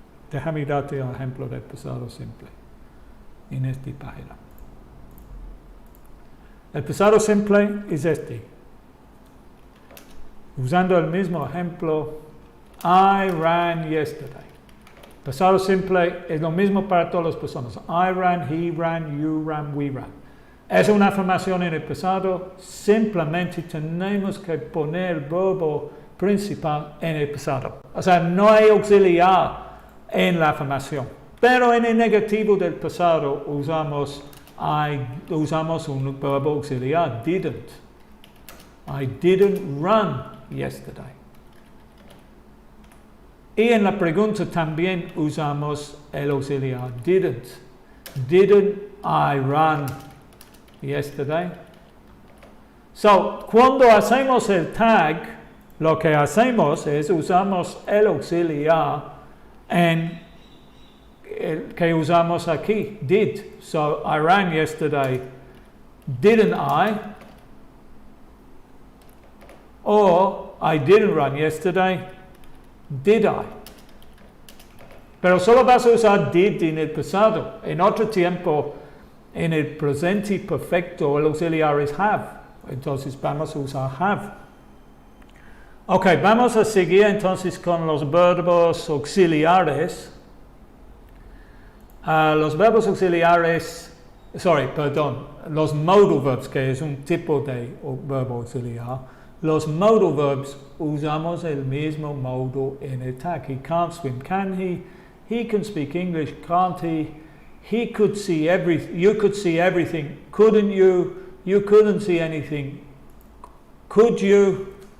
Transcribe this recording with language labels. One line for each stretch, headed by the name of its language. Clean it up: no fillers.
Spanish: Déjame darte un ejemplo del pasado simple en esta página. El pasado simple es este. Usando el mismo ejemplo,
English: I ran yesterday.
Spanish: Pasado simple es lo mismo para todas las personas.
English: I ran, he ran, you ran, we ran.
Spanish: Es una afirmación en el pasado. Simplemente tenemos que poner el verbo principal en el pasado. O sea, no hay auxiliar en la afirmación. Pero en el negativo del pasado usamos un verbo auxiliar, didn't.
English: I didn't run yesterday.
Spanish: Y en la pregunta también usamos el auxiliar didn't.
English: Didn't I run yesterday? So,
Spanish: cuando hacemos el tag, lo que hacemos es usamos el auxiliar en el que usamos aquí, did.
English: So, I ran yesterday. Didn't I? Or, I didn't run yesterday. Did I?
Spanish: Pero solo vas a usar did en el pasado. En otro tiempo, en el presente perfecto, el auxiliar es have. Entonces vamos a usar have. Ok, vamos a seguir entonces con los verbos auxiliares. Los modal verbs, que es un tipo de verbo auxiliar. Los modal verbs usamos el mismo modo en el tag.
English: He can't swim, can he? He can speak English, can't he? He could see everything. You could see everything, couldn't you? You couldn't see anything, could you?